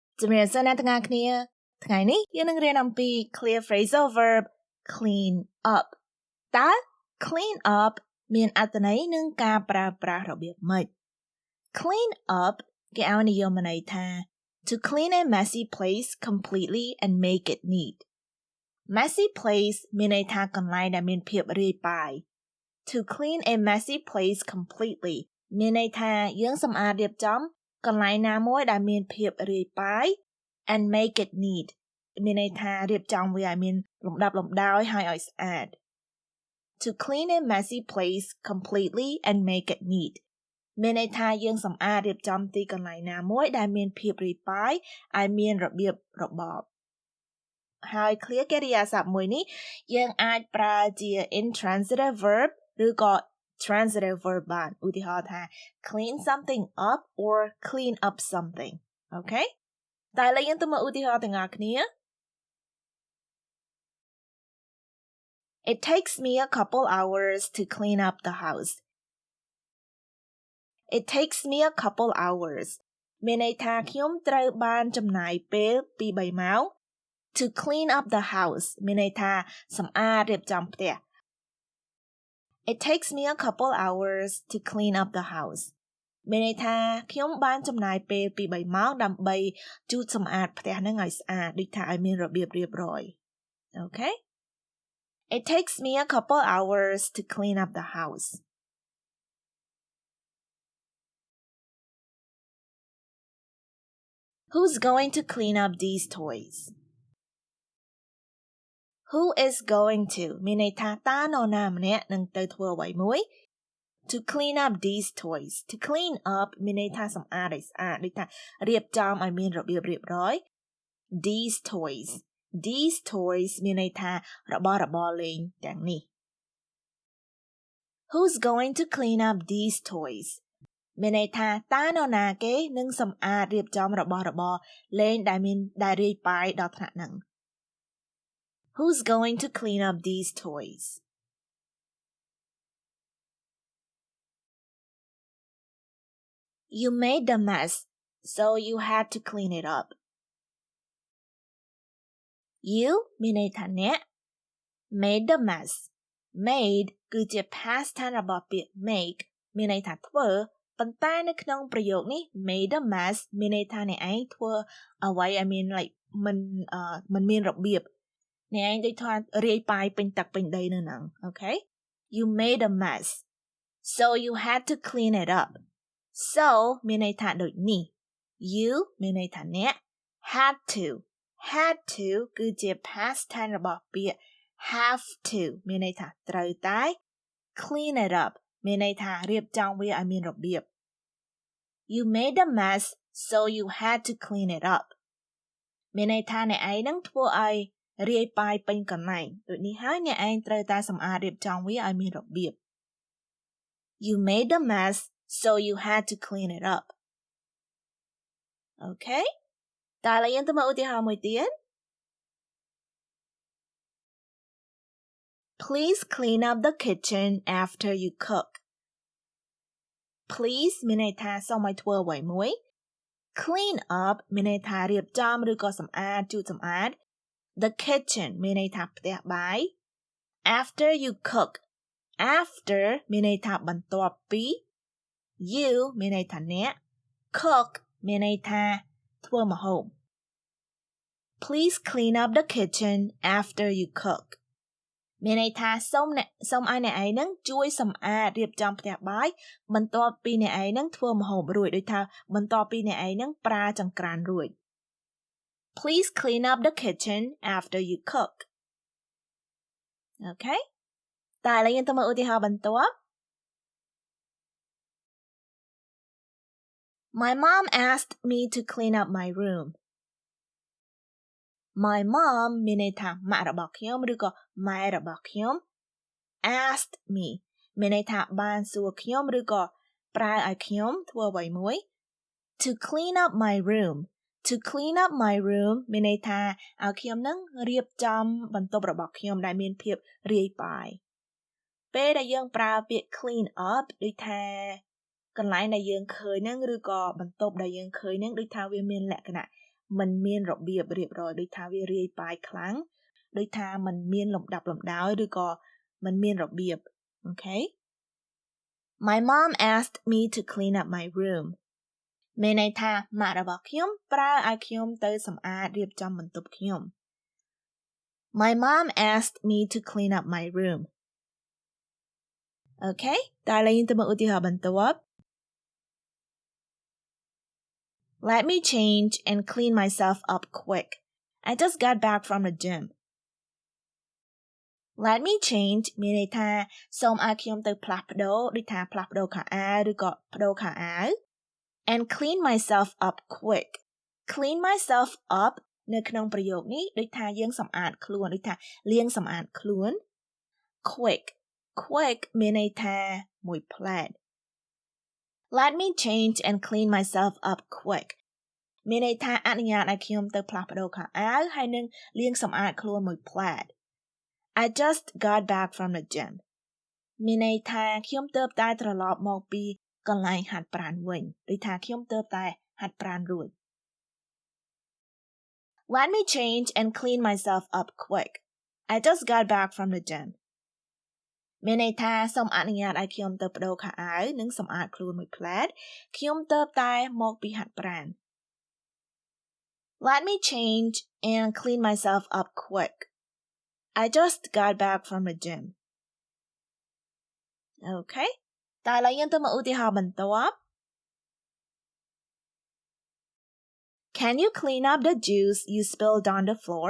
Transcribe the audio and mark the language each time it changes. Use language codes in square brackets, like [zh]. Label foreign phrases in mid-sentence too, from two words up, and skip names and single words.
[km] ជំរាបសួរអ្នកទាំងអស់គ្នាថ្ងៃនេះយើងនឹងរៀនអំពី [en] clear phrasal verb clean up [km] តើ [en] clean up [km] មានអត្ថន័យនិងការប្រើប្រាស់របៀបម៉េច [en] clean up [km] គេឲ្យនិយមន័យថា [en] to clean a messy place completely and make it neat messy place [km] មានន័យថាកន្លែងដែលមានភាពរាយប៉ាយ [en] to clean a messy place completely [km] មានន័យថាយើងសម្អាតរៀបចំក ន្លែងណាមួយដែលមានភាពរាយប៉ាយ [en] and make it neat [km] មានន័យថារៀបចំវាឲ្យមានលំដាប់លំដោយ ហើយឲ្យស្អាត [en] to clean a messy place completely and make it neat [km] មានន័យថាយើងសម្អាតរៀបចំទីកន្លែងណាមួយដែលមានភាពរាយប៉ាយឲ្យមានរបៀបរបបហើយ clear កិរិយាសព្ទមួយនេះយើងអាចប្រើជា [en] intransitive verb [km] ឬក៏ [en] transitive verb [km] បានឧទាហរណ៍ថា [en] clean something up or clean up something okay [km] តែឥឡូវយើងទៅមើលឧទាហរណ៍ទាំងអស់គ្នា [en] It takes me a couple hours to clean up the house It takes me a couple hours [km] មានន័យថាខ្ញុំត្រូវ បានចំណាយពេលពី3ម៉ោង [en] to clean up the house [km] មានន័យថាសម្អាតរៀបចំផ្ទះ [en] It takes me a couple hours to clean up the house [km] មានន័យថាខ្ញុំបានចំណាយពេលពី3ម៉ោងដើម្បីជូតសម្អាតផ្ទះហ្នឹងឲ្យស្អាតដូចថាឲ្យមានរបៀបរៀបរយ [en] Okay It takes me a couple hours to clean up the house Who's going to clean up these toys Who is going to [km] មានន័យថាតើនរណាម្នាក់នឹងទៅធ្វើអ្វីមួយ [en] To clean up these toys To clean up [km] មានន័យថាសម្អាតឲ្យស្អាតដូចថារៀបចំឲ្យមានរបៀបរៀបរយ [en] These toys [km] មានន័យថារបស់របរលេងទាំងនេះ [en] Who's going to clean up these toys [km] មានន័យថាតើនរណាគេនឹងសម្អាតរៀបចំរបស់របរលេងដែលរាយប៉ាយដល់ថ្នាក់ហ្នឹង [en] Who's going to clean up these toys? You made the mess, so you had to clean it up. You [km] មានន័យថាអ្នក [en] made the mess. [km] Made គឺជា [en] past tense [km] របស់ពាក្យ make មានន័យថាធ្វើប៉ុន្តែនៅក្នុងប្រយោគនេះ [en] made the mess [km] មានន័យថាអ្នកឯងធ្វើអ្វីឲ្យមាន like មិនមានរបៀបអ្នកឯងដូចថារាយ ប៉ាយពេញទឹកពេញដីនៅហ្នឹង [en] Okay You made a mess so you had to clean it up so [km] មានន័យថាដូចនេះ [en] you [km] មានន័យ ថាអ្នក [en] had to [km] គឺជា [en] past tense [km] របស់ពាក្យ [en] have to [km] មានន័យថាត្រូវតែ [en] clean it up [km] មានន័យថារៀបចំវាឲ្យមានរបៀប [en] You made a mess so you had to clean it up [km] មានន័យថាអ្នកឯងនឹងធ្វើឲ្យរាយប៉ាយពេញកន្លែងដូចនេះហើយអ្នកឯងត្រូវតែសម្អាតរៀបចំវាឲ្យមានរបៀប [en] You made a mess so you had to clean it up [km] Okay តើឥឡូវយើងទៅមើលឧទាហរណ៍មួយទៀត [en] Please clean up the kitchen after you cook Please [km] មានន័យថាសូមឲ្យធ្វើអ្វីមួយ [en] Clean up [km] មាន ន័យថារៀបចំឬក៏សម្អាតជូតសម្អាត [en] The kitchen [km] មានន័យថាផ្ទះបាយ [en] After you cook After [km] មានន័យថាបន្ទាប់ពី You មានន័យថាអ្នក Cook មានន័យថាធ្វើម្ហូប [en] Please clean up the kitchen after you cook [km] មានន័យថាសូមឲ្យអ្នកឯងនឹងជួយសម្អាតរៀបចំផ្ទះបាយបន្ទាប់ពីអ្នកឯងនឹងធ្វើម្ហូបរួចដូចថាបន្ទាប់ពីអ្នកឯងនឹងប្រើចង្ក្រានរួច [en] Please clean up the kitchen after you cook. Okay? [km] តើឥឡូវយើងទៅមើលឧទាហរណ៍បន្ទាប់ [en] My mom asked me to clean up my room. My mom [km] មានន័យថាម៉ាក់របស់ខ្ញុំឬក៏ម៉ែរបស់ខ្ញុំ [en] asked me [km] មានន័យថាបានសួរខ្ញុំឬក៏ប្រើឲ្យខ្ញុំធ្វើអ្វីមួយ [en] to clean up my room.To clean up my room [km] មានន័យថាឲ្យខ្ញុំនឹងរៀបចំបន្ទប់របស់ខ្ញុំដែលមានភាពរាយប៉ាយពេលដែលយើងប្រើពាក្យ clean up ដូចថាកន្លែងដែលយើងឃើញហ្នឹងឬក៏បន្ទប់ដែលយើងឃើញហ្នឹងដូចថាវាមានលក្ខណៈមិនមានរបៀបរៀបរយដូចថាវារាយប៉ាយខ្លាំងដូចថាមិនមាន លំដាប់លំដោយឬក៏មិនមានរបៀប Okay [en] My mom asked me to clean up my room [km] មានន័យថាម៉ាក់របស់ខ្ញុំប្រើឲ្យខ្ញុំទៅសម្អាតរៀបចំបន្ទប់ខ្ញុំ [en] My mom asked me to clean up my room [km] Okay តើឡើយយើងទៅមើលឧទាហរណ៍បន្ទាប់ [en] Let me change and clean myself up quick. I just got back from the gym. Let me change [km] មានន័យថាសូមឲ្យខ្ញុំទៅផ្លាស់ប្ដូរដូចថាផ្លាស់ប្ដូរខោអាវឬក៏ប្ដូរខោអាវ [en] and clean myself up quick. Clean myself up [km] នៅក្នុងប្រយោគនេះដូចថាយើងសម្អាតខ្លួនដូចថាលាងសម្អាតខ្លួន quick មានន័យថាមួយផ្លែត [en] Let me change and clean myself up quick. [km] មានន័យថាអនុញ្ញាតឲ្យខ្ញុំទៅផ្លាស់ប្ដូរខោអាវហើយនឹងលាងសម្អាតខ្លួនមួយផ្លែត [en] I just got back from the gym. [km] មានន័យថាខ្ញុំទើបតែត្រឡប់មកពីកន្លែងហាត់ប្រាណវិញដូចថាខ្ញុំទើបតែហាត់ប្រាណរួច [en] Let me change and clean myself up quick. I just got back from the gym. [km] មានន័យថាសូមអនុញ្ញាតឲ្យខ្ញុំទៅប្ដូរខោអាវនិងសម្អាតខ្លួនមួយផ្លែតខ្ញុំទើបតែមកពីហាត់ប្រាណ [en] Let me change and clean myself up quick. I just got back from the gym. Okay [km] តើឥឡូវយើងទៅមើលឧទាហរណ៍បន្ទាប់ [en] Can you clean up the juice you spilled on the floor?